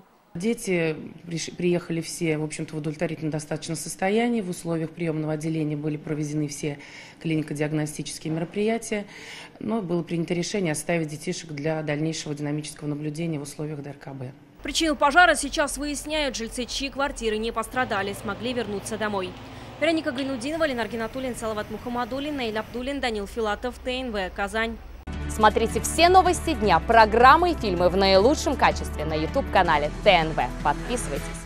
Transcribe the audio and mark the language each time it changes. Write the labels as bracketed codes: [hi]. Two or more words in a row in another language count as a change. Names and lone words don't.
[ru] Дети приехали все, в общем-то, в удовлетворительном достаточно состоянии. В условиях приемного отделения были проведены все клинико-диагностические мероприятия. Но было принято решение оставить детишек для дальнейшего динамического наблюдения в условиях ДРКБ. Причину пожара сейчас выясняют. Жильцы, чьи квартиры не пострадали, смогли вернуться домой. Вероника Гайнудинова, Ленар Гинатуллин, Салават Мухаммадуллин, Наиль Абдуллин, Данил Филатов, ТНВ, Казань. Смотрите все новости дня, программы и фильмы в наилучшем качестве на YouTube-канале ТНВ. Подписывайтесь.